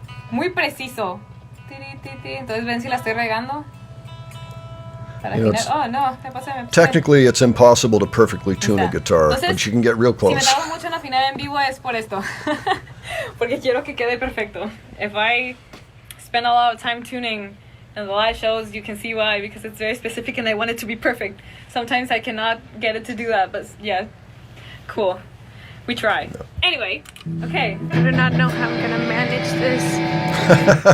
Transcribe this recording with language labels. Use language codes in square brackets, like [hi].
[es] muy preciso. Entonces ven si la estoy regando. Para afinar. Oh, no. Me pasé. [en] Technically, it's impossible to perfectly tune a guitar, but you can get real [es] Si me [en] close. [es] tardo mucho en afinar en vivo es por esto. Porque quiero que quede perfecto. [en] If I spend a lot of time tuning in the live shows, you can see why, because it's very specific and I want it to be perfect. Sometimes I cannot get it to do that, but yeah, cool. We try. Anyway, okay. I do not know how I'm gonna manage this.